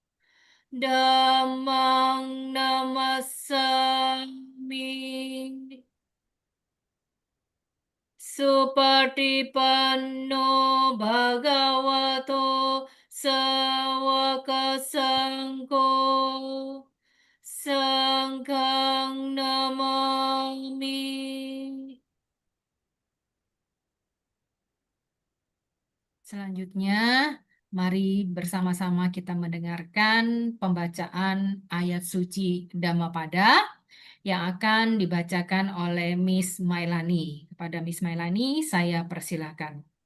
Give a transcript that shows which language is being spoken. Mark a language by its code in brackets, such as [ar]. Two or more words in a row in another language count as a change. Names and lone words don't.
[pi] Dhammang Namasami Supatipanno Bhagavato Sawaka Sangko Sangkang Namami. [id] Selanjutnya, mari bersama-sama kita mendengarkan pembacaan ayat suci Dhammapada yang akan dibacakan oleh Miss Mailani. Kepada Miss Mailani, saya persilakan.